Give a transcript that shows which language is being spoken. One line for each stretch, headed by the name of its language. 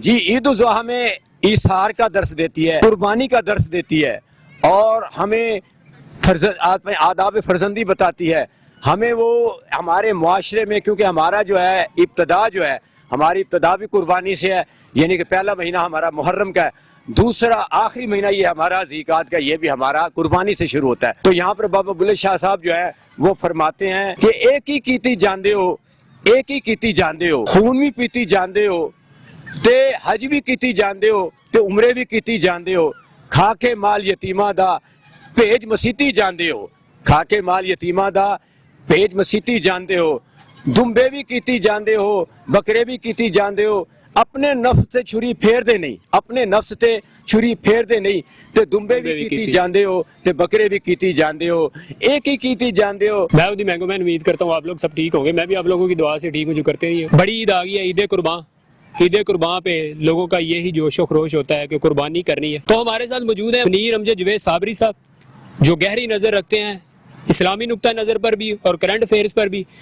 Urdu: جی عید الاضحیٰ ہمیں ایثار کا درس دیتی ہے، قربانی کا درس دیتی ہے، اور ہمیں آداب فرزندی بتاتی ہے. ہمیں وہ ہمارے معاشرے میں، کیونکہ ہمارا جو ہے ابتدا جو ہے ہماری ابتدا بھی قربانی سے ہے، یعنی کہ پہلا مہینہ ہمارا محرم کا ہے، دوسرا آخری مہینہ یہ ہمارا ذیقعد کا، یہ بھی ہمارا قربانی سے شروع ہوتا ہے. تو یہاں پر بابا بلے شاہ صاحب جو ہے وہ فرماتے ہیں کہ
Punjabi: ایک ہی کیتی جاندے ہو، ایک ہی کیتی جاندے ہو، خون بھی پیتی جاندے ہو تے حج بھی کیتی جاندے ہو تے عمرے بھی کیتی جاندے ہو، کھا کے مال یتیماں دا بھیج مسیتی جاندے ہو، کھا کے مال یتیماں دا بھیج مسیتی جاندے ہو، دمبے بھی کیتی جاندے ہو، بکرے بھی کیتی جاندے ہو، اپنے نفس تے چھری پھیر دے نہیں، اپنے نفس تے چھری پھیر دے نہیں تے دمبے بھی کیتی جاندے ہو تے بکرے بھی کیتی جاندے ہو، ایک ہی کیتی جاندے ہو.
Urdu: میں ودی مینگو مین امید کرتا ہوں آپ لوگ سب ٹھیک ہوں گے، میں بھی آپ لوگوں کی دعا سے ٹھیک ہوں جو کرتے رہیے. بڑی عید آ گئی ہے، عید قربان. عید قربان پہ لوگوں کا یہی جوش و خروش ہوتا ہے کہ قربانی کرنی ہے. تو ہمارے ساتھ موجود ہیں منیر امجد جوید صابری صاحب، جو گہری نظر رکھتے ہیں اسلامی نقطہ نظر پر بھی اور کرنٹ افیئرز پر بھی.